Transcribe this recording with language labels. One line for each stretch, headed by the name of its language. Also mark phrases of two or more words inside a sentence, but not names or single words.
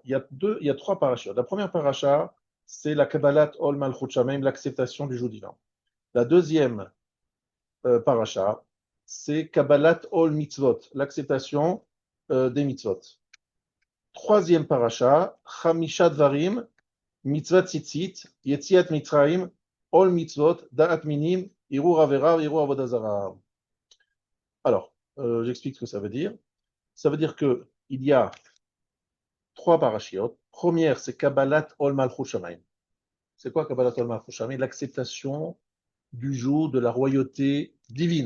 French: Il y a 3 parachas. La première paracha, c'est la
Hebrew: קבלת עול מלכות שמים,
French: l'acceptation du jour divin. La deuxième paracha, c'est
Hebrew: קבלת עול מצוות,
French: l'acceptation des mitzvot. Troisième paracha,
Hebrew: חמישה דברים מצוות ציצית יציאת מצרים עול מצוות דעת מינים הרהור עבירה הרהור עבודה זרה.
French: Alors, j'explique ce que ça veut dire. Ça veut dire que il y a 3 parachiotes. Première, c'est
Hebrew: קבלת עול מלכות שמים.
French: C'est quoi
Hebrew: קבלת עול מלכות שמים?
French: L'acceptation du joug de la royauté divine.